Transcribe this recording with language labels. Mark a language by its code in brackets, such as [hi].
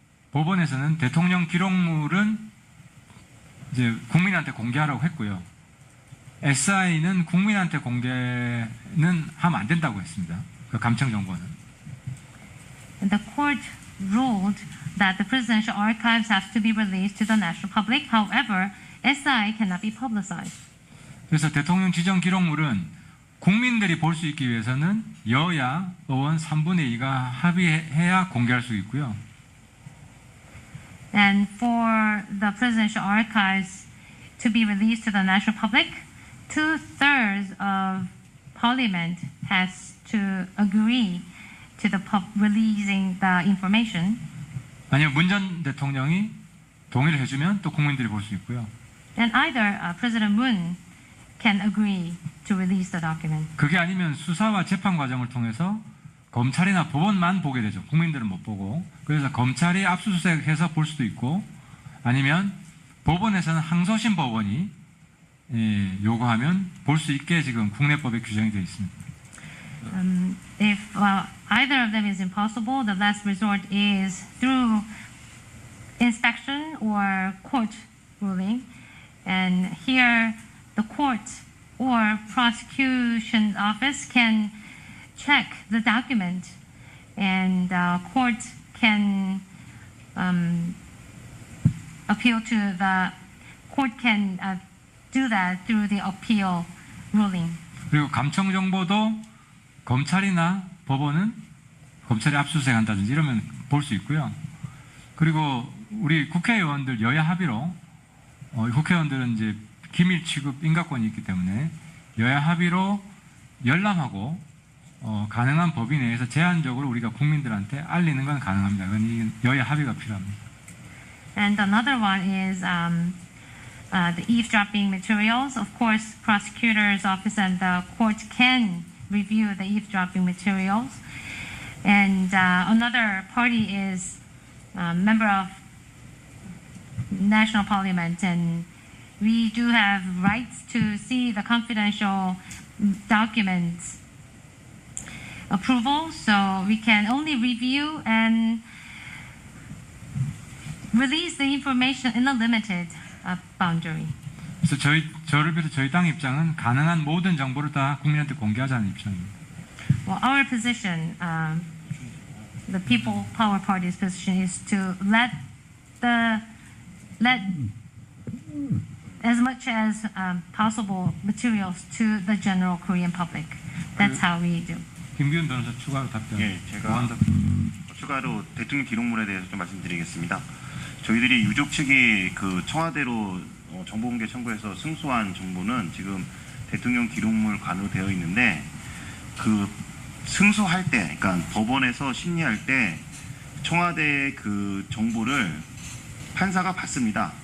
[ko] 법원에서는 대통령 기록물은 이제 국민한테 공개하라고 했고요. SI는 국민한테 공개는 하면 안 된다고 했습니다. 그 감청 정보는. [en] And the court ruled that the presidential archives have to be released to the national public. However, SI cannot be publicized. [ko] 그래서 대통령 지정 기록물은 국민들이 볼 수 있기 위해서는 여야 의원 3분의 2가 합의해야 공개할 수 있고요. [en] And for the presidential archives to be released to the national public, 2/3 of parliament has to agree to the releasing the information. [ko] 아니면 문 전 대통령이 동의를 해주면 또 국민들이 볼 수 있고요. [en] And either President Moon can agree to release the document. [ko] 그게 아니면 수사와 재판 과정을 통해서 검찰이나 법원만 보게 되죠. 국민들은 못 보고. 그래서 검찰이 압수수색해서 볼 수도 있고, 아니면 법원에서는 항소심 법원이 요구하면 볼 수 있게 지금 국내법에 규정이 되어 있습니다. [en] If either of them is impossible, the last resort is through inspection or court ruling. And here, the court or prosecution office can check the document, and court can appeal to the court can do that through the appeal ruling. [ko] 그리고 감청 정보도 검찰이나 법원은 검찰이 압수수색한다든지 이러면 볼 수 있고요. 그리고 우리 국회의원들 여야 합의로 국회의원들은 이제 기밀 취급 인가권이 있기 때문에 여야 합의로 열람하고 가능한 범위 내에서 제한적으로 우리가 국민들한테 알리는 건 가능합니다. 그건 여야 합의가 필요합니다. [en] And another one is the eavesdropping materials. Of course, prosecutor's office and the court can review the eavesdropping materials, And another party is a member of national parliament, and we do have rights to see the confidential documents approval, so we can only review and release the information in a limited boundary. [ko] 그래서 저를 비롯해 저희 당 입장은 가능한 모든 정보를 다 국민한테 공개하자는 입장입니다. [en] Well, our position, the People Power Party's position, is to let as much as possible materials to the general Korean public. That's how we do. [ko] 김기훈 변호사 추가로 답변. 예, 제가 추가로 대통령 기록물에 대해서 좀 말씀드리겠습니다. 저희들이 유족 측이 그 청와대로 정보공개 청구해서 승소한 정보는 지금 대통령 기록물 관으로 되어 있는데 그 승소할 때, 그러니까 법원에서 심리할 때 청와대의 그 정보를 판사가 받습니다.